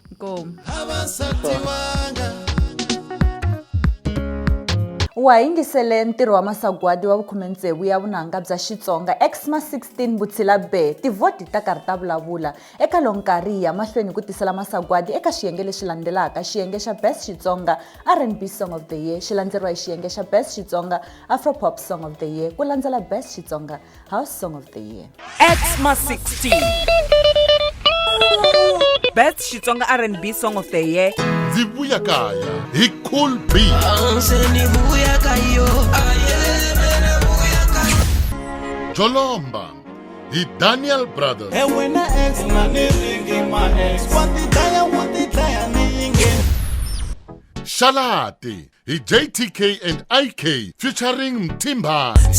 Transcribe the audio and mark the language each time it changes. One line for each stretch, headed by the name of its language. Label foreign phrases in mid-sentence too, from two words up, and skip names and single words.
Tsonga: Nkomu. Wa yingisele ntirho wa masagwadi wa vukhumetsevu ya vunanga bya Xitsonga XMA16 Vutshila Be tivhoti ta karhi ta vulavula eka lonkarhi ya mahlweni ku tisela masagwadi eka xiyenge lexi landzelaka xiyenge xa best Xitsonga R&B song of the year xi landzeriwa hi xiyenge xa best Xitsonga Afropop song of the year ku landzela best Xitsonga house song of the year. XMA16 Best Xitsonga R&B song of the year. Zivuya kaya hi Cool B. Jolomba hi Daniel Brothers. Shalati hi JTK and IK featuring Mtimba.